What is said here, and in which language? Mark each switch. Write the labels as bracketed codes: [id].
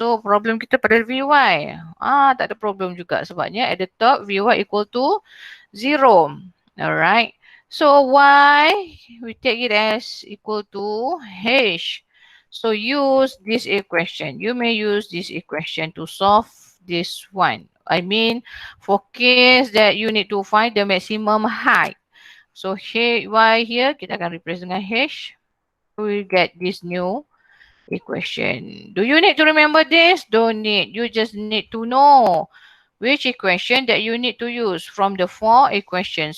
[ms] So problem kita pada Vy. Tak ada problem juga sebabnya [en] at the top Vy equal to 0. [ms] Alright. [en] So y, we take it as equal to h. So use this equation. You may use this equation to solve this one. I mean, for case that you need to find the maximum height. So y here, [ms] kita akan replace dengan h. [en] We get this new equation. Do you need to remember this? Don't need. You just need to know which equation that you need to use from the 4 equations.